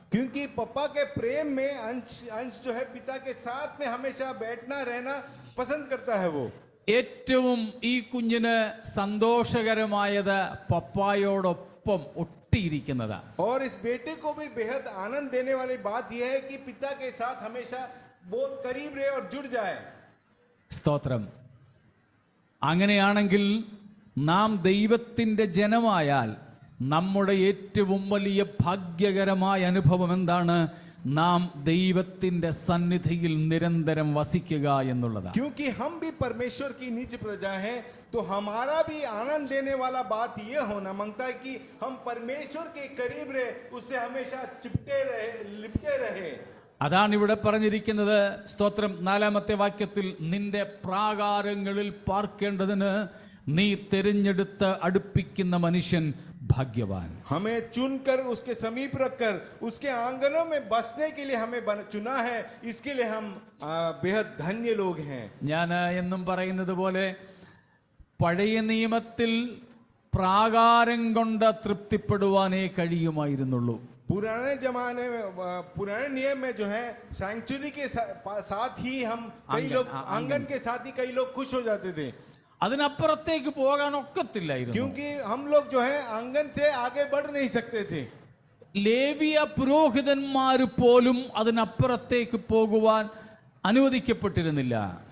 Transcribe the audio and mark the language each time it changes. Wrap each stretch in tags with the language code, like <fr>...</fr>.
<hi>क्योंकि पप्पा के प्रेम में अंश जो है पिता के साथ में हमेशा बैठना रहना पसंद करता है. वो</hi> <ml>ഏറ്റവും ഈ കുഞ്ഞിന് സന്തോഷകരമായത് പപ്പായോടൊപ്പം ഒട്ടിയിരിക്കുന്നതാ.</ml> <hi>और इस बेटे को भी बेहद आनंद देने वाली बात यह है कि पिता के साथ हमेशा बहुत करीब रहे और जुड़ जाए.</hi> <ml>സ്തോത്രം. അങ്ങനെയാണെങ്കിൽ നാം ദൈവത്തിൻ്റെ ജനമായാൽ നമ്മുടെ ഏറ്റവും വലിയ ഭാഗ്യകരമായ അനുഭവം എന്താണ്? നാം ദൈവത്തിന്റെ സന്നിധിയിൽ നിരന്തരം വസിക്കുക എന്നുള്ളതാണ്.</ml> <hi>क्योंकि हम भी परमेश्वर की निज प्रजा हैं, तो हमारा भी आनंद देने वाला बात ये होना मांगता है कि हम परमेश्वर के करीब रहे, उससे हमेशा चिपटे रहे, लिपटे रहे.</hi> <ml>അതാണ് ഇവിടെ പറഞ്ഞിരിക്കുന്നത്. സ്തോത്രം. 4-ാമത്തെ വാക്യത്തിൽ നിന്റെ പ്രാകാരങ്ങളിൽ പാർക്കേണ്ടതിന് നീ തിരഞ്ഞെടുത്ത് അടുപ്പിക്കുന്ന മനുഷ്യൻ ഭാഗ്യവാൻ.</ml> <hi>हमें चुनकर उसके समीप रखकर उसके आंगनों में बसने के लिए हमें चुना है, इसके लिए हम बेहद धन्य लोग हैं.</hi> <ml>ഞാൻ എന്നും പറയുന്നത് പോലെ പഴയ നിയമത്തിൽ പ്രാകാരം കൊണ്ട് തൃപ്തിപ്പെടുവാനേ കഴിയുമായിരുന്നുള്ളൂ.</ml> <hi>पुराने जमाने में, पुराने नियम में जो है सैंक्चुरी के साथ ही हम कई लोग आंगन के साथ ही कई लोग खुश हो जाते थे,</hi> <ml>അതിനപ്പുറത്തേക്ക് പോകാൻ ഒക്കത്തില്ലായിരുന്നു.</ml> <hi>क्योंकि हम लोग जो है आंगन से आगे बढ़ नहीं सकते थे.</hi> <ml>ലേവിയ പുരോഹിതന്മാർ പോലും അതിനപ്പുറത്തേക്ക് പോകുവാൻ അനുവദിക്കപ്പെട്ടിരുന്നില്ല.</ml>